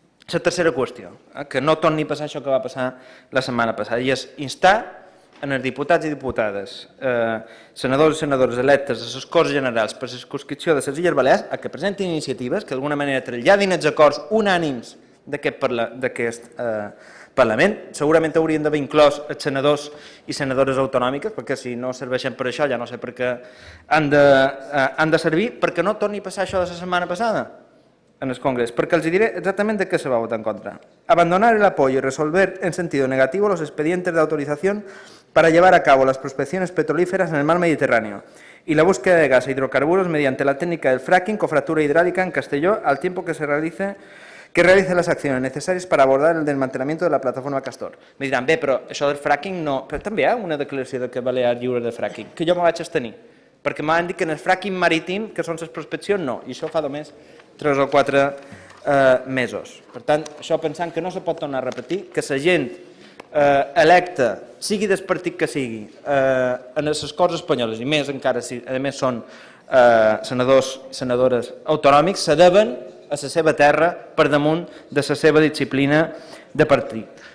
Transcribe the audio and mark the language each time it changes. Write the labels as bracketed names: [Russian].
[Catalan] La tercera qüestió, que no torni a passar això que va passar la setmana passada, i és instar en els diputats i diputades, senadors i senadores electes a les Corts Generals per la circumscripció de les Illes Balears a que presentin iniciatives que d'alguna manera traslladin els acords unànims d'aquest Parlament. Segurament haurien d'haver inclòs els senadors i senadores autonòmiques, perquè si no serveixen per això ja no sé per què han de servir, perquè no torni a passar això de la setmana passada en el Congrés, perquè els diré exactament [Spanish] de qué se va a votar en contra. Abandonar el apoyo y resolver en sentido negativo los expedientes de autorización para llevar a cabo las prospecciones petrolíferas en el mar Mediterráneo y la búsqueda de gas e hidrocarburos mediante la técnica del fracking con fractura hidráulica en Castelló al tiempo que realice las acciones necesarias para abordar el desmantelamiento de la plataforma Castor. [Catalan] Me diran, bé, però això del fracking no... Però també hi ha una declaració que Balears lliure de fracking, que jo me vaig abstenir, perquè m'han dit que en el fracking marítim, que són les prospeccions, no, i això fa només 3 o 4 mesos. Per tant, això pensant que no se pot tornar a repetir, que la gent electa, sigui del partit que sigui, en les Corts Espanyoles, i més encara si a més són senadors i senadores autonòmics, [Spanish] se deben a [Catalan] la seva terra per damunt de la seva disciplina de partit.